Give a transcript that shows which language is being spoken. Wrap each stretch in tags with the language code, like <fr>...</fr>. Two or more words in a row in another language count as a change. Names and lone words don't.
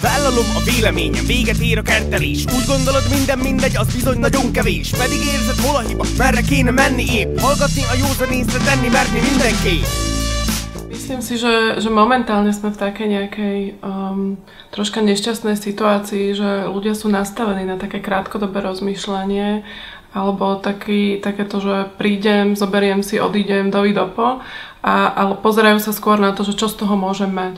<hu>Ártalom a véleményem, véget ér a kertelés. Úgy gondolod minden mindegy, az bizony nagyon kevés. Pedig érzed hol a hiba, merre kéne menni épp. Hallgatni a józan észre, tenni merni mindenképp.</hu> <sk>Myslím si, že momentálne sme v takej nejakej troška nešťastnej situácii, že ľudia sú nastavení na také krátkodobé rozmýšľanie alebo takéto, že prídem, zoberiem si, odídem, dovidopo, ale pozerajú sa skôr na to, že čo z toho môžem mať.</sk>